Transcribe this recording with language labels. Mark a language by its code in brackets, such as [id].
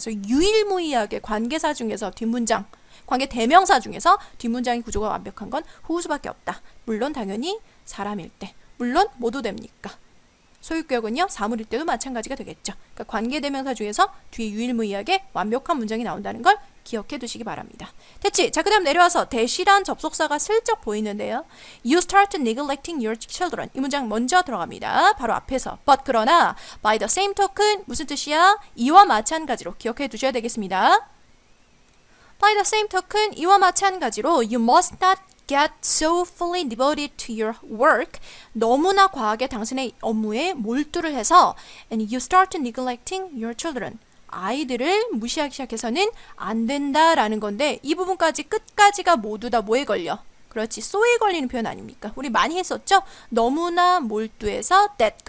[ko] 그래서 유일무이하게 관계사 중에서 뒷문장, 관계 대명사 중에서 뒷문장의 구조가 완벽한 건 whose밖에 없다. 물론 당연히 사람일 때. 물론 모두 됩니까? 소유격은요. 사물일 때도 마찬가지가 되겠죠. 그러니까 관계대명사 중에서 뒤에 유일무이하게 완벽한 문장이 나온다는 걸 기억해 두시기 바랍니다. 됐지? 자, 그 다음 내려와서 대시란 접속사가 슬쩍 보이는데요. [en] You start neglecting your children. [ko] 이 문장 먼저 들어갑니다. 바로 앞에서. [en] But [ko] 그러나 [en] by the same token [ko] 무슨 뜻이야? 이와 마찬가지로 기억해 두셔야 되겠습니다. [en] By the same token [ko] 이와 마찬가지로 [en] you must not get so fully devoted to your work. [ko] 너무나 과하게 당신의 업무에 몰두를 해서 [en] and you start neglecting your children. [ko] 아이들을 무시하기 시작해서는 안 된다라는 건데 이 부분까지 끝까지가 모두 다 뭐에 걸려? 그렇지, so에 걸리는 표현 아닙니까? 우리 많이 했었죠? 너무나 몰두해서 that.